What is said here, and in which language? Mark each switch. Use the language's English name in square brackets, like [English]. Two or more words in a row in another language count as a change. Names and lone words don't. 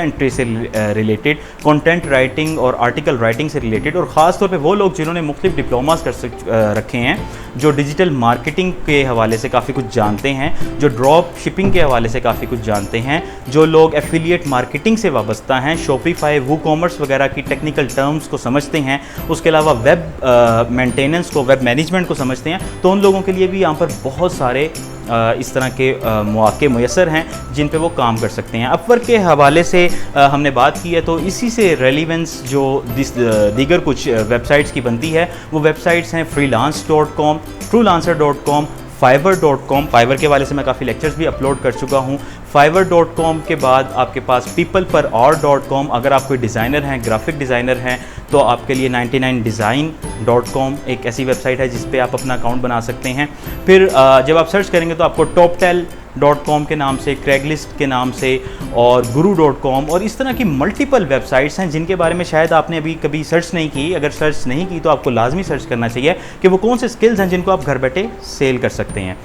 [Urdu] انٹری سے ریلیٹڈ, [English] content writing [Urdu] اور [English] article writing [Urdu] سے ریلیٹڈ، اور خاص طور پہ وہ لوگ جنہوں نے مختلف ڈپلوماز رکھے ہیں، جو [English] digital marketing [Urdu] کے حوالے سے کافی کچھ جانتے ہیں، جو [English] drop shipping [Urdu] کے حوالے سے کافی کچھ جانتے ہیں، جو لوگ [English] affiliate marketing [Urdu] سے وابستہ ہیں، شاپیفائی، ووکامرس وغیرہ کی [English] technical terms [Urdu] کو سمجھتے ہیں، اس کے علاوہ [English] web maintenance [Urdu] کو, [English] web management [Urdu] کو سمجھتے ہیں، تو ان لوگوں کے لیے بھی یہاں پر بہت سارے اس طرح کے موقعے میسر ہیں جن پہ وہ کام کر سکتے ہیں. اپ ورک کے حوالے سے ہم نے بات کی ہے، تو اسی سے ریلیونس جو دیگر کچھ ویب سائٹس کی بنتی ہے، وہ ویب سائٹس ہیں freelance.com، truelancer.com، fiverr.com. فائیور کے حوالے سے میں کافی لیکچرز بھی اپلوڈ کر چکا ہوں. fiverr.com کے بعد آپ کے پاس peopleperhour.com، اگر آپ کوئی ڈیزائنر ہیں, [English] graphic designer [Urdu] ہیں، تو آپ کے لیے 99design.com ایک ایسی ویب سائٹ ہے جس پہ آپ اپنا اکاؤنٹ بنا سکتے ہیں. پھر جب آپ سرچ کریں گے تو آپ کو toptel.com کے نام سے، Craigslist کے نام سے اور guru.com اور اس طرح کی [English] multiple websites [Urdu] ہیں جن کے بارے میں شاید آپ نے ابھی کبھی سرچ نہیں کی. اگر سرچ نہیں کی تو آپ کو لازمی سرچ کرنا چاہیے کہ وہ کون سے اسکلز ہیں جن کو آپ گھر بیٹھے سیل کر سکتے ہیں.